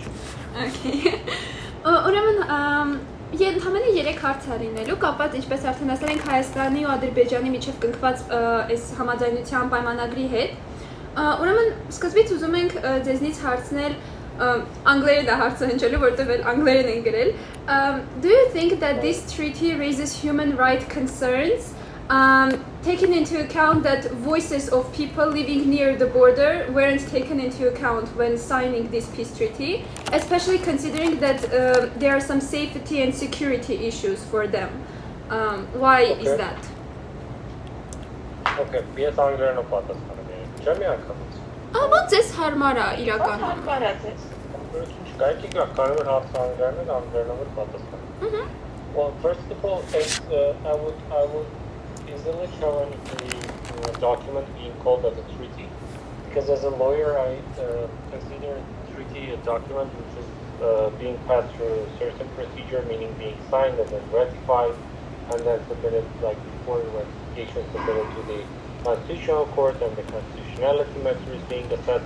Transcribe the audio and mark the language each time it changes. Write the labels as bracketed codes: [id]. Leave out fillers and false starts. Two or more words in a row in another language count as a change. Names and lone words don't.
[hy] Okay։ Ուրեմն ընդհանրապես 3 հարց է լինելու, կապված ինչպես արդեն ասել ենք Հայաստանի ու Ադրբեջանի միջև կնքված այս համաձայնության պայմանագրի հետ։ Ուրեմն սկզբից ուզում ենք ձեզնից հարցնել անգլերեն է հարցը հնչելու, որտեղ էլ անգլերեն են գրել։ [en] Do you think that this treaty raises human rights concerns, taking into account that voices of people living near the border weren't taken into account when signing this peace treaty, especially considering that there are some safety and security issues for them? Why is that? [hy] Okay, ես անգլերենով պատասխանում եմ։ Չեմ ակամից։ Ոնց էս հարմար է իրականում։ Հարմար է ձեզ։ Կայքի կարևոր հարցը անգլերենով պատասխանում։ [en] Well, first of all, I would easily challenge the document being called as a treaty, because as a lawyer, I consider a treaty a document which is being passed through a certain procedure, meaning being signed and then ratified, and then submitted, like before ratification, submitted to the Constitutional Court, and the constitutionality measure is being assessed.